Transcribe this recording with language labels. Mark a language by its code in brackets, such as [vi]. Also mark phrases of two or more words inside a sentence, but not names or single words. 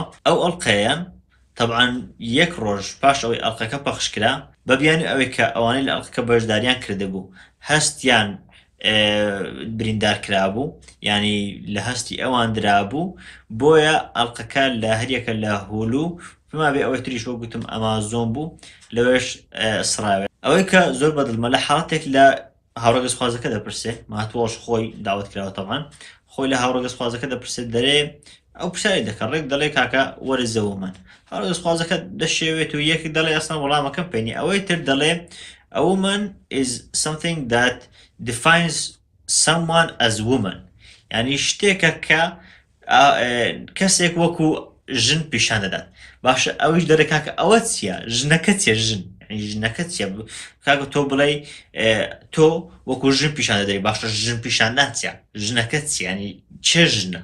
[ckb] ئەو ئەڵقەیان طبعاً یەک ڕۆژ پاش ئەوەی ئەڵقەکە پەخشکرا بە بیانی ئەوەی کە ئەوانەی لە ئەڵقەکە بەشداریان کردبوو هەستیان بریندار کرابوو، ینی لە هەستی ئەوان درابوو، بۆیە ئەڵلقەکە لە هەریەکە لە هولو پێما بێ ئەوەی تریش وە گوتم ئەمازۆن بوو لەوێش سراوێت. ئەوەی کە زۆر بەدڵمە لە حاڵەتێک لە هاوڕێگەزخوازەکە دەپرسێ ماتۆش خۆی داوت کراوە تەمان خۆی لە هاوڕێگەزخوازەکە دەپرسێت دەرێ ئەو پرسیاری دەکەن ڕێک دەڵێ کاکە وەرە زەومەن، هاوڕێگەزخوازەکە دەشێوێت و یەک دەڵێ ئەسڵەن وەڵامەکەم پێنی، ئەوەی تر دەڵێ [en] A woman is something that defines someone as woman، [ckb] یعنی شتێکە کە کەسێک وەکو ژن پیشان دەدات. باشە ئەویش دەرەکا کە ئەوە چییە ژنەکە چیە ژن ژنەکە چیە کاکە تۆ بڵێ تۆ وەکو ژن پیشان دەدەی، باشە ژن پیشاندان چیە ژنەکە چیانی چێ ژنە.